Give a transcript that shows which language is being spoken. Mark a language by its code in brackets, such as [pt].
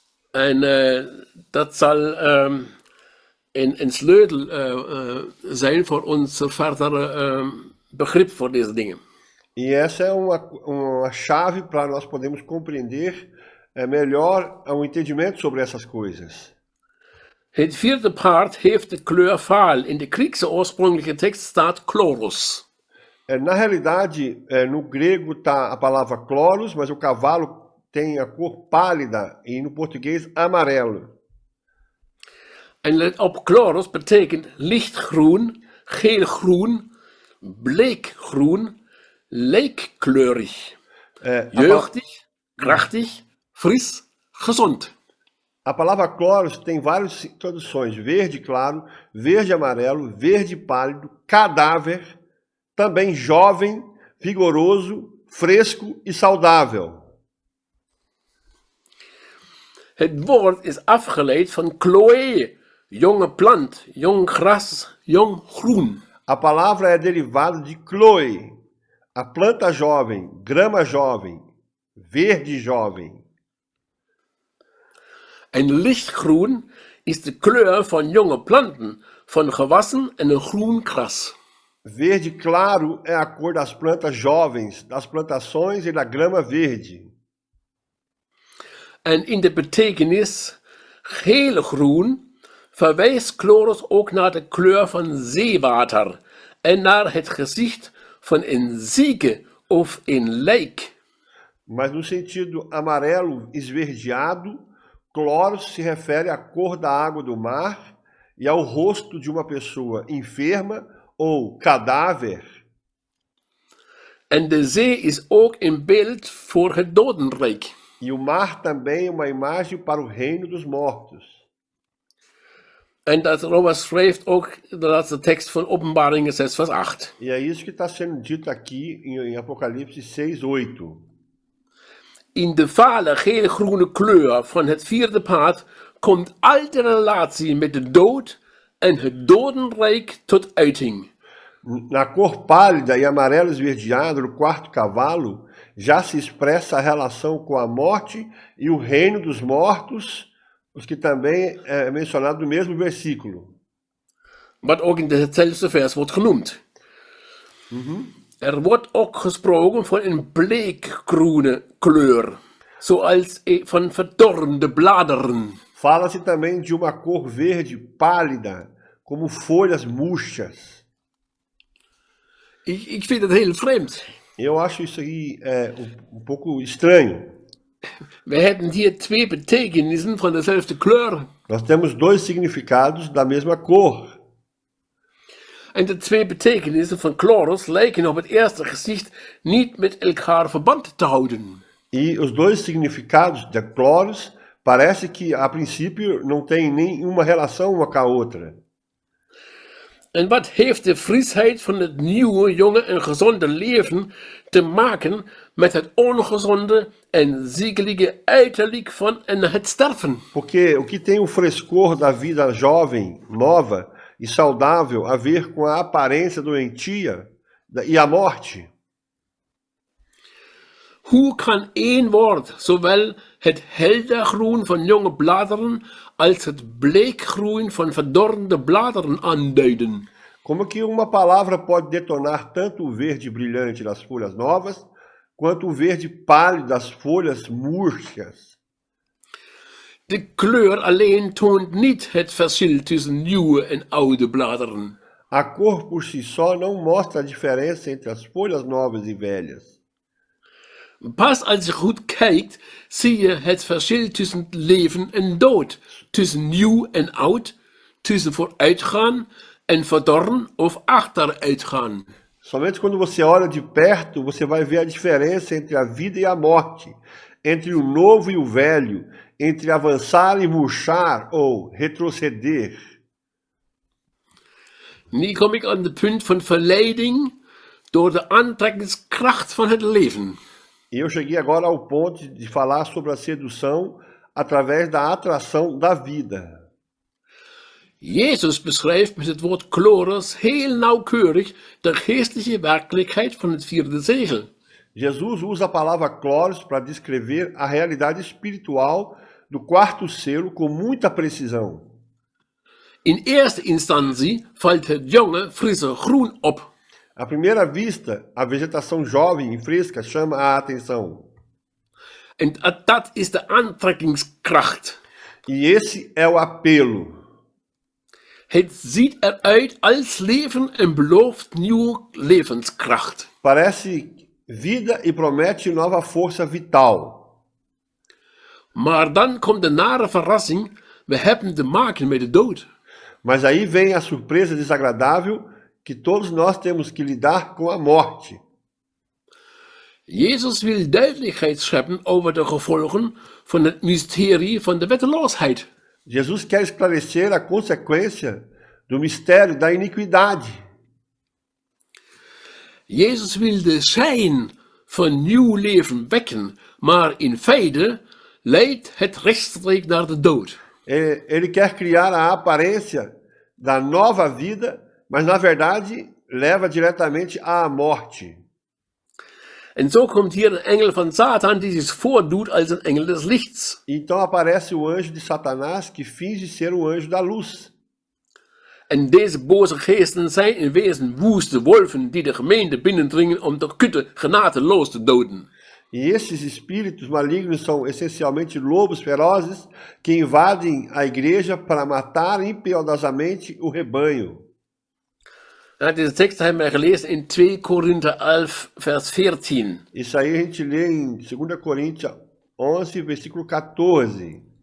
[nl] En dat zal een sleutel zijn voor ons verdere begrip voor deze dingen. [pt] E essa é uma chave para nós podermos compreender melhor o entendimento sobre essas coisas. [nl] Het vierde paard heeft de kleur vaal. In de Griekse oorspronkelijke tekst staat chloros. [pt] Na realidade, no grego está a palavra chloros, mas o cavalo tem a cor pálida e no português amarelo. [nl] En let op, chloros betekent lichtgroen, geelgroen, bleekgroen, lijkkleurig. Jeugdig, krachtig, fris, gezond. [pt] A palavra chloros tem várias traduções: verde claro, verde amarelo, verde pálido, cadáver, também jovem, vigoroso, fresco e saudável. [nl] Het woord is afgeleid van chloe, jonge plant, jong gras, jong groen. [pt] A palavra é derivada de chloe, a planta jovem, grama jovem, verde jovem. [nl] En lichtgroen is de kleur van jonge planten, van gewassen en een groen gras. [pt] Verde claro é a cor das plantas jovens, das plantações e da grama verde. [nl] En in de betekenis geelgroen verwijst chloros ook naar de kleur van zeewater en naar het gezicht van een zieke of een lijk. [pt] Mas no sentido amarelo esverdeado, chloros se refere à cor da água do mar e ao rosto de uma pessoa enferma ou cadáver. [nl] En de zee is ook een beeld voor het dodenrijk. [pt] E o mar também é uma imagem para o reino dos mortos. [nl] En daarover schrijft ook de laatste tekst van Openbaringen 6 vers 8. [pt] E é isso que está sendo dito aqui em Apocalipse 6:8. [nl] In de vale geel-groene kleur van het vierde paard komt al de relatie met de dood en het dodenrijk tot uiting. [pt] Na cor pálida e amarelo esverdeado do quarto cavalo, já se expressa a relação com a morte e o reino dos mortos, os que também é mencionado no mesmo versículo. [nl] Wat ook in hetzelfde vers wordt genoemd. Er wordt ook gesproken van een bleekgroene kleur, zoals van verdorrende bladeren. [pt] Fala-se também de uma cor verde pálida, como folhas murchas. [nl] Ik vind het heel vreemd. [pt] Eu acho isso aí pouco estranho. [nl] We hebben hier twee betekenissen van dezelfde kleur. [pt] Nós temos dois significados da mesma cor. [nl] En de twee betekenissen van chloros lijken op het eerste gezicht niet met elkaar verband te houden. [pt] E os dois significados de chloros parece que a princípio não tem nenhuma relação uma com a outra. [nl] En wat heeft de frisheid van het nieuwe, jonge en gezonde leven te maken met het ongezonde en ziekelige uiterlijk van het sterven? [pt] Porque o que tem o frescor da vida jovem, nova e saudável a ver com a aparência doentia e a morte? [nl] Hoe kan één woord zowel het heldergroen van jonge bladeren als het bleekgroen van verdorrende bladeren aanduiden? [pt] Como que uma palavra pode detonar tanto o verde brilhante das folhas novas, quanto o verde pálido das folhas murchas? [nl] De kleur alleen toont niet het verschil tussen nieuwe en oude bladeren. [pt] A cor por si só não mostra a diferença entre as folhas novas e velhas. [nl] Pas als je goed kijkt, zie je het verschil tussen leven en dood, tussen nieuw en oud, tussen vooruitgaan en verdorren of achteruitgaan. [pt] Somente quando você olha de perto, você vai ver a diferença entre a vida e a morte, entre o novo e o velho, entre avançar e murchar ou retroceder. [nl] Nu kom ik aan het punt van verleiding door de aantrekkingskracht van het leven. [pt] E eu cheguei agora ao ponto de falar sobre a sedução através da atração da vida. [nl] Jezus beschrijft met het woord chloros heel nauwkeurig de geestelijke werkelijkheid van het vierde zegel. [pt] Jesus usa a palavra chloros para descrever a realidade espiritual do quarto selo com muita precisão. [nl] In eerste instantie valt het jonge, frisse groen op. [pt] À primeira vista, a vegetação jovem e fresca chama a atenção. [nl] En dat is de aantrekkingskracht. [pt] E esse é o apelo. [nl] Het ziet eruit als leven en belooft nieuwe levenskracht. [pt] Parece vida e promete nova força vital. [nl] Maar dan komt de nare verrassing, we hebben te maken met de dood. [pt] Mas aí vem a surpresa desagradável que todos nós temos que lidar com a morte. [nl] Jezus wil duidelijkheid scheppen over de gevolgen van het mysterie van de wetteloosheid. [pt] Jesus quer esclarecer a consequência do mistério da iniquidade. [nl] Jezus wil de schijn van nieuw leven wekken, maar in feite leidt het rechtstreeks naar de dood. [pt] Ele quer criar a aparência da nova vida, mas na verdade leva diretamente à morte. [nl] En zo komt hier een engel van Satan die zich voordoet als een engel des lichts. [pt] Então aparece o anjo de Satanás que finge ser um anjo da luz. [nl] En deze boze geesten zijn in wezen woeste wolven die de gemeente binnendringen om de kutte genadeloos te doden. [pt] E esses espíritos malignos são essencialmente lobos ferozes que invadem a igreja para matar impiedosamente o rebanho. [nl] Deze tekst hebben we gelezen in 2 Korinther 11, vers 14. [pt] Isso aí a gente lê em 2 Coríntios 11, versículo 14.